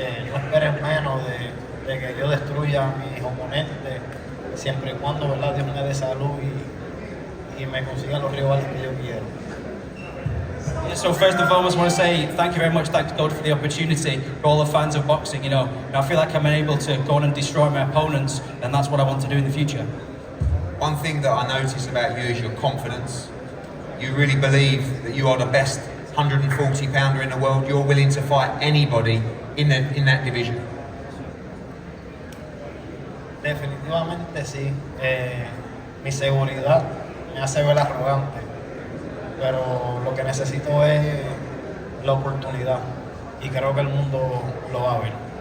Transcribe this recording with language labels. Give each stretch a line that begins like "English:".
Spanish: No esperen menos de que yo destruya a mis oponentes, siempre y cuando, ¿verdad?, Dios me dé salud y me consiga los rivales que yo quiero.
English: Yeah, so first and foremost, I want to say thank you very much, thanks God for the opportunity, for all the fans of boxing. You know, I feel like I'm able to go on and destroy my opponents, and that's what I want to do in the future. One thing that I notice about you is your confidence. You really believe that you are the best 140-pounder in the world. You're willing to fight anybody in that division.
Spanish: Definitivamente sí. Mi seguridad me hace ver arrogante, pero lo que necesito es la oportunidad y creo que el mundo lo va a ver.